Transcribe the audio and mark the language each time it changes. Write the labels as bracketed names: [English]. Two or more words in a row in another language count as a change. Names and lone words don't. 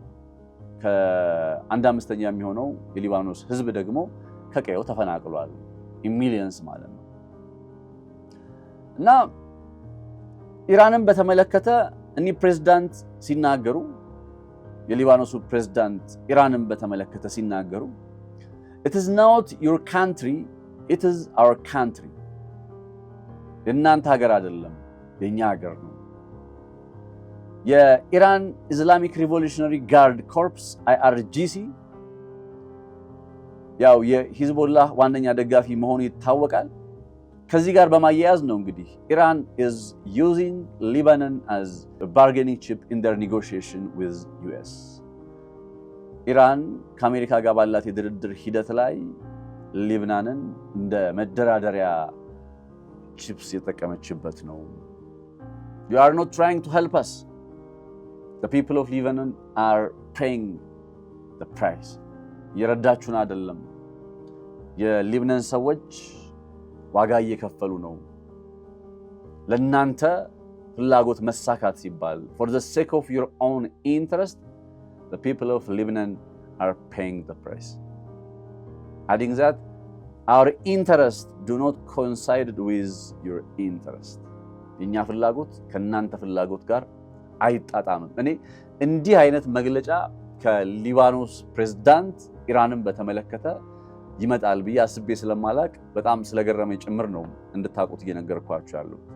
[Amharic] ከ1/5 የሚሆነው የሊባኖስ ህዝብ ደግሞ ከቀየው ተፈናቅሏል። ሚሊየንስ ማለት ነው። እና ኢራንን በተመለከተ እኒህ ፕሬዝዳንት ሲናገሩ የሊባኖሱ ፕሬዝዳንት ኢራንን በተመለከተ ሲናገሩ [English] it is not your country it is our country [Amharic] የእናንተ ሀገር አይደለም የኛ ሀገር ነው። የኢራን ኢስላሚክ ሪቮሉሽነሪ ጋርድ ኮርፕስ IRGC ያው የሂዝቦላህ ዋነኛ ደጋፊ መሆኑ ይታወቃል። ከዚህ ጋር በማያያዝ ነው እንግዲህ ኢራን [English] is using Lebanon as a bargaining chip in their negotiation with US [Amharic] ኢራን ከአሜሪካ ጋር ባላት የድርድር ሂደት ላይ ሊባኖንን እንደ መደራደሪያ ቺፕስ የተጠቀመችበት ነው። [English] you are not trying to help us the people of Lebanon are paying the price [Amharic] የረዳችሁን አይደለም የሊባኖን ሰዎች ዋጋ እየከፈሉ ነው ለናንተ ፍላጎት መሳካት ሲባል [English] for the sake of your own interest the people of Lebanon are paying the price adding that our interests do not coincide with your interest [Amharic] የኛ ፍላጎት ከናንተ ፍላጎት ጋር አይጣጣምም። እኔ እንዲህ አይነት መግለጫ ከሊባኖስ ፕሬዝዳንት ኢራንን በተመለከተ ይመጣል ብዬ አስቤ ስለማላቅ በጣም ስለገረመኝ ጭምር ነው እንድታቁት እየነገርኳችሁ ያለው።